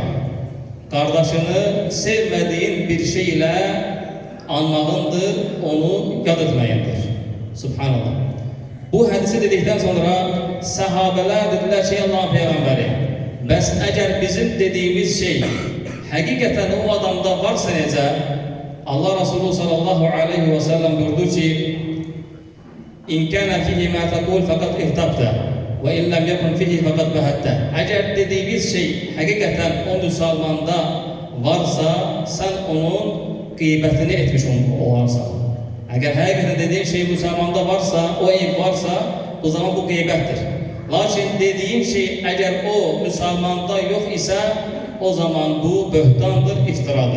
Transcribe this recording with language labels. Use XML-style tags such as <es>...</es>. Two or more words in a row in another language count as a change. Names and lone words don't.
<az>Qardaşını sevmədiyin bir şey ilə anmağındır, onu yad etməyindir. Subhanallah. Bu hədisi dedikdən sonra sahabələr dedilər ki, Allahın Peyğəmbəri, bəs əgər bizim dediyimiz şey həqiqətən o adamda varsa necə? Allah Resulü</az> <ar>صلى الله عليه وسلم</ar> <az>buyurdu ki,</az> <ar>"إن كان فيه ما تقول فقد اغتبته وإن لم يكن فيه فقد بهته."</ar> <az>Əgər dediyimiz şey həqiqətən o müsəlmanda varsa, sən onun qeybətini etmiş olarsan. Əgər həqiqətən dediyin şey müsəlmanda varsa, o eyb varsa, o zaman bu qeybətdir. Lakin dediyin şey əgər o müsəlmanda yox isə, o zaman bu böhtandır, iftiradır.</az>